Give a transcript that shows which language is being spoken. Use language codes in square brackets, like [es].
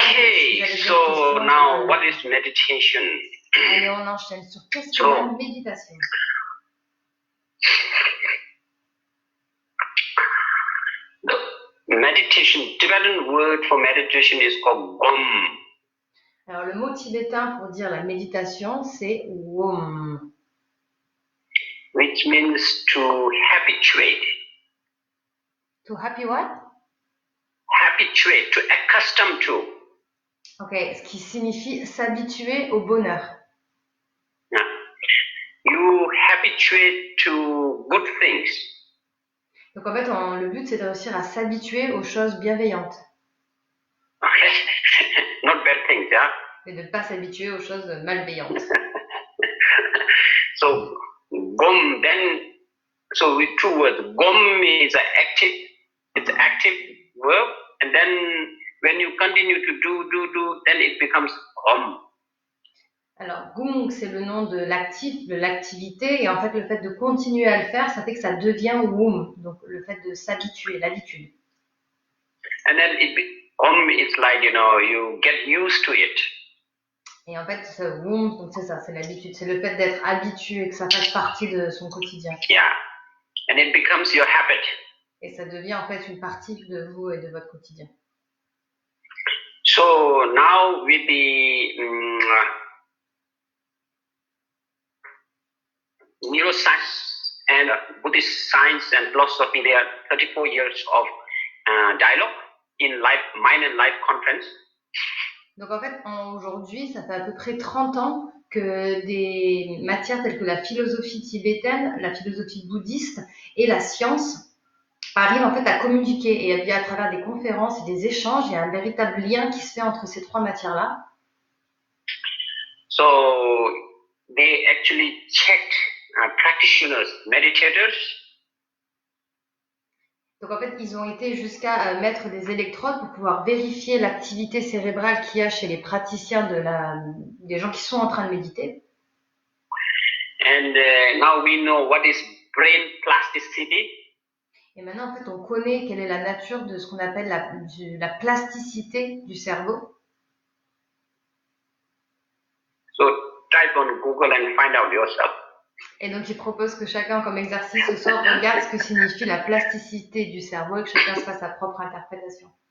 [en] Okay, so now what is meditation? [fr] Allez, on enchaîne sur qu'est-ce que la méditation. [en] Meditation, Tibetan word for meditation is called Wom. [fr] Alors le mot tibétain pour dire la méditation, c'est Wom. [en] Which means to habituate. To happy what? Habituate, to accustom to. [fr] Ok, ce qui signifie s'habituer au bonheur. [en] Yeah. You habituate to good things. [fr] Donc en fait, le but, c'est de réussir à s'habituer aux choses bienveillantes. [en] Okay. Not bad things, yeah? [fr] Et de ne pas s'habituer aux choses malveillantes. [en] So, gom, then, so with two words, gom is active, it's active verb, and then when you continue to do, then it becomes gom. [fr] Alors, gum, c'est le nom de l'actif, de l'activité, et en fait, le fait de continuer à le faire, ça fait que ça devient wum, donc le fait de s'habituer, l'habitude. [en] And then gom is like, you get used to it. [fr] Et en fait, ce wum, donc c'est ça, c'est l'habitude, c'est le fait d'être habitué, que ça fasse partie de son quotidien. [en] Yeah, and it becomes your habit. [fr] Et ça devient en fait une partie de vous et de votre quotidien. [en] So now with the neuroscience and Buddhist science and philosophy, there are 34 years of dialogue in Mind and Life Conference. [fr] Donc en fait, aujourd'hui, ça fait à peu près 30 ans que des matières telles que la philosophie tibétaine, la philosophie bouddhiste et la science arrivent en fait à communiquer, et via à travers des conférences et des échanges, il y a un véritable lien qui se fait entre ces trois matières-là. [en] So they actually checked practitioners, meditators. [fr] Donc en fait, ils ont été jusqu'à mettre des électrodes pour pouvoir vérifier l'activité cérébrale qu'il y a chez les praticiens des gens qui sont en train de méditer. [en] And now we know what is brain plasticity. [fr] Et maintenant, en fait, on connaît quelle est la nature de ce qu'on appelle la plasticité du cerveau. [en] So type on Google and find out yourself. [fr] Et donc, il propose que chacun, comme exercice ce soir, regarde ce que signifie la plasticité du cerveau et que chacun se fasse sa propre interprétation.